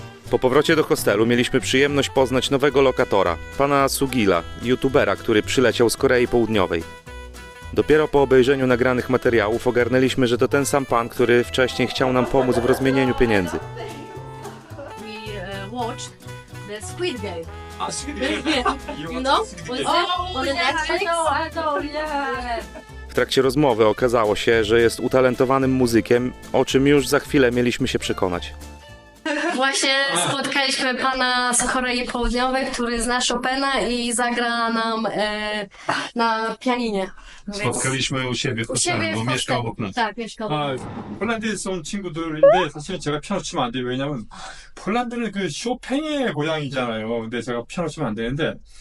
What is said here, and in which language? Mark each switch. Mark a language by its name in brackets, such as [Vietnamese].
[Polish] Po powrocie do hostelu mieliśmy przyjemność poznać nowego lokatora, pana Sugila, youtubera, który przyleciał z Korei Południowej. Dopiero po obejrzeniu nagranych materiałów ogarnęliśmy, że to ten sam pan, który wcześniej chciał nam pomóc w rozmienieniu pieniędzy. [English] We watched the Squid Game. You know? Was it on the Netflix? I know, yeah. [Polish] W trakcie rozmowy okazało się, że jest utalentowanym muzykiem, o czym już za chwilę mieliśmy się przekonać. Właśnie spotkaliśmy pana z Korei Południowej, który zna Chopina i zagra nam na pianinie. Spotkaliśmy u siebie w hostelu, bo mieszkał obok nas. Tak, mieszkał obok nas. [Korean] 폴란드에서 온 친구들인데 사실은 제가 피아노 치면 안 돼요. 왜냐면 폴란드는 그 쇼팽의 고향이잖아요. 근데 제가 피아노 치면 안 되는데.